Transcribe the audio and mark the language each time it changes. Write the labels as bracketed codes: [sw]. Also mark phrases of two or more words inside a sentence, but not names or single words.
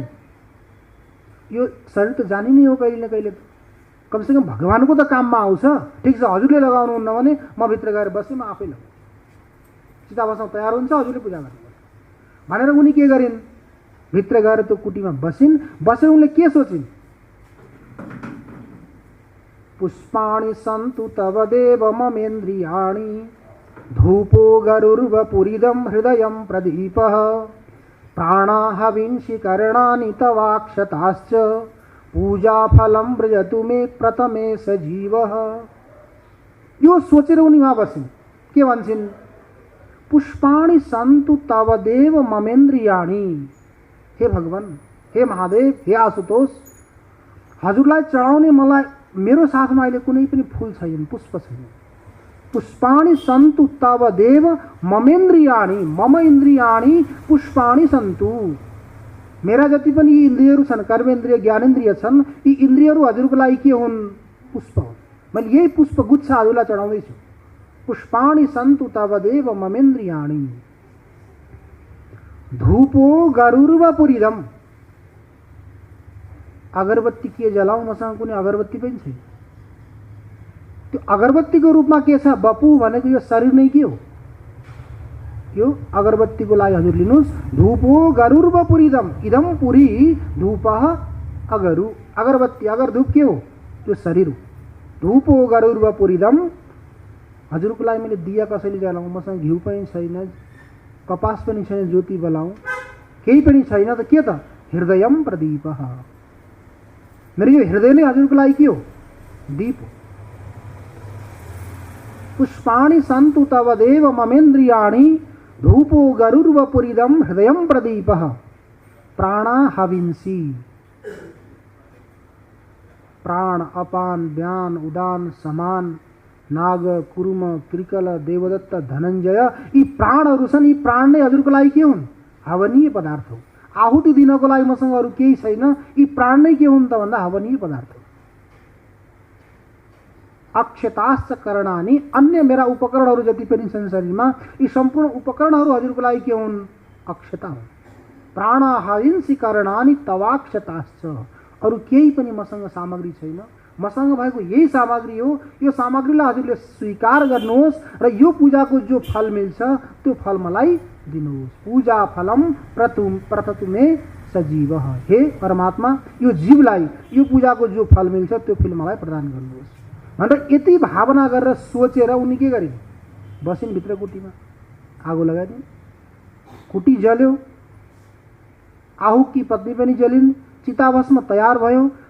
[ne] यो शरीर त जानी नै हो कहिले न कहिले, कमसेकम भगवानको त काममा आउँछ। ठिक छ, हजुरले लगाउनुहुन्न भने म भित्र गएर बसेँ, म आफै लगाउँछु, चिताभस्म तयार हुन्छ, हजुरले पूजा गर्नुपर्छ भनेर उनी के गरिन्, भित्र गएर त्यो कुटीमा बसिन्। बसेर उनले के सोचिन्, [sa] पुष्पाणि सन्तु तव देव ममेन्द्रियाणि धूपो गरुर्वपुरिदं हृदयं प्रदीपः प्राणाहविंषि कर्णानि तवाक्षताश्च पूजाफलं व्रजतु मे प्रथमे सजीवः। [ne] यो सोचेर उनी वहाँ बसिन्। के भन्छन्, [sa] पुष्पाणि सन्तु तव देव ममेन्द्रियाणि। [ne] हे भगवान, हे महादेव, हे आशुतोष, हजुरलाई चढाउने मलाई मेरो साथमा अहिले कुनै पनि फूल छैन, पुष्प छैन। [sa] पुष्पाणि सन्तु तव देव ममेन्द्रियाणि, मम इन्द्रियाणि पुष्पाणि सन्तु। [ne] मेरा जति पनि यी इन्द्रियहरू छन्, कर्मेन्द्रिय ज्ञानेन्द्रिय छन्, यी इन्द्रियहरू हजुरको लागि के हुन्, पुष्प हुन्। मैले यही पुष्प गुच्छ हजुरलाई चढाउँदैछु। [sa] पुष्पाणि सन्तु तव देव ममेन्द्रियाणि धूपो गरुर्वपुरिदम्। [ne] अगरबत्ती के जलाऊं, मसँग कुनै अगरबत्ती पनि छैन। त्यो अगरबत्तीको रूपमा के छ, बपु भनेको यो शरीर नै के हो, यो अगरबत्तीको लागि हजुर लिनुहोस्। [sa] धूपो गरुर्वपुरिदम्, इदम पुरी धूपः अगरु। [ne] अगरबत्ती, अगर धूप के हो, यो शरीर हो। [sa] धूपो गरुर्वपुरिदम्, [ne] हजुरको लागि मैले दिया कसैले जलाऊँ, मसँग घिउ पनि छैन, कपास पनि छैन, ज्योति बलाऊँ, केही पनि छैन त के त, [sa] हृदयम प्रदीपः। [ne] मेरो यो हृदय नै हजुरको लागि के हो, दीप हो। [sa] पुष्पाणि सन्तु तव देव ममेन्द्रियाणि धूपो गरुर्वपुरिदं हृदयं प्रदीपः प्राणाहविंसि। [ne] प्राण, अपान, व्यान, उदान, समान, नाग, कुरुम, कृकल, देवदत्त, धनञ्जय, यी प्राणहरू छन्। यी प्राण नै हजुरको लागि के हुन्, हवनीय पदार्थ हो। आहुति दिनको लागि मसँग अरू केही छैन, यी प्राण नै के हुन् त भन्दा हवनीय पदार्थ हो। [sa] अक्षताश्च कर्णानि, [ne] अन्य मेरा उपकरणहरू जति पनि छन् शरीरमा, यी सम्पूर्ण उपकरणहरू हजुरको लागि के हुन्, अक्षता हुन्। [sa] प्राणाहविंसि कर्णानि तवाक्षताश्च, [ne] अरू केही पनि मसँग सामग्री छैन, मसँग भएको यही सामग्री हो। यो सामग्रीलाई हजुरले स्वीकार गर्नुहोस् र यो पूजाको जो फल मिल्छ त्यो फल मलाई दिनुहोस्। [sa] पूजा फलम प्रथतु मे सजीवः। [ne] हे परमात्मा, यो जीवलाई यो पूजाको जो फल मिल्छ त्यो फल मलाई प्रदान गर्नुहोस् भनेर यति भावना गरेर सोचेर उनी के गरिन्, बसिन् भित्र कुटीमा, आगो लगाइदिन्। कुटी जल्यो, आहुककी पत्नी पनि जलिन्, चिताभस्म तयार भयो।